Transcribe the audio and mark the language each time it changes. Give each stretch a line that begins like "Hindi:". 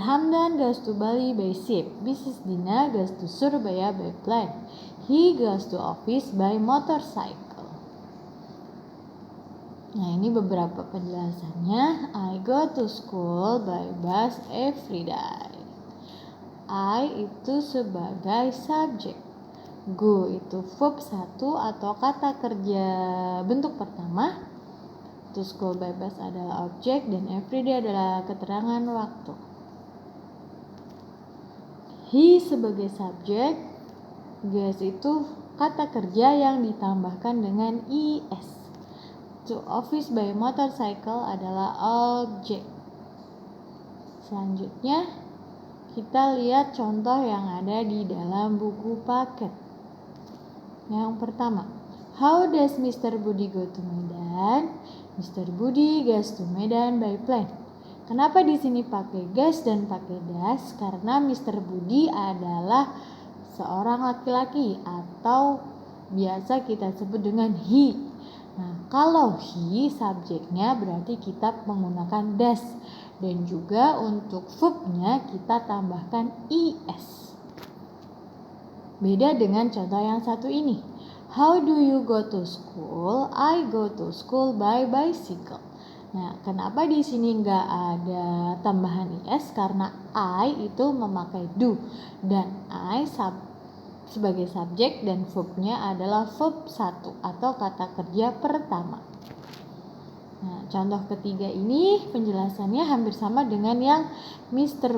English: Hamdan goes to Bali by ship. Mrs. Dina goes to Surabaya by plane. He goes to office by motorcycle.
Indonesian: Nah, ini beberapa penjelasannya.
English: I go to school by bus every day.
Indonesian: I itu sebagai subjek. Go itu verb 1 atau kata kerja bentuk pertama.
English: To school by bus
Indonesian: adalah objek dan everyday adalah keterangan waktu. He sebagai subjek, goes itu kata kerja yang ditambahkan dengan is.
English: To office by motorcycle adalah objek.
Indonesian: Selanjutnya kita lihat contoh yang ada di dalam buku paket. Yang pertama,
English: how does Mr. Budi go to Medan? Mr. Budi goes to Medan by plane.
Indonesian: Kenapa di sini pakai goes dan pakai does? Karena Mr. Budi adalah seorang laki-laki atau biasa kita sebut dengan he. Nah, kalau he subjeknya berarti kita menggunakan does dan juga untuk verbnya kita tambahkan is. Beda dengan contoh yang satu ini.
English: How do you go to school? I go to school by bicycle.
Indonesian: Nah, kenapa di sini nggak ada tambahan is? Karena I itu memakai do dan I sebagai subjek dan verbnya adalah verb 1 atau kata kerja pertama. Nah, contoh ketiga ini penjelasannya hampir sama dengan yang Mr.